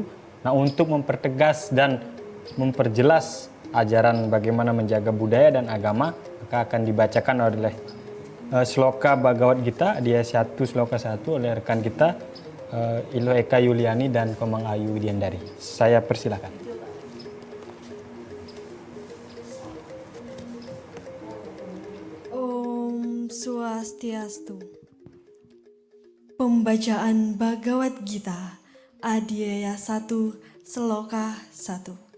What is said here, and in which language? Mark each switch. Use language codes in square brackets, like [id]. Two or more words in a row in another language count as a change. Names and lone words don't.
[id] Nah, untuk mempertegas dan memperjelas ajaran bagaimana menjaga budaya dan agama, maka akan dibacakan oleh Sloka Bhagavad Gita, dia 1 Sloka 1 oleh rekan kita Ilo Eka Yuliani dan Komang Ayu Widiandari. Saya persilakan. [sa] Om Swastiastu. [id] Pembacaan Bhagavad Gita, Adhyaya 1, Sloka 1.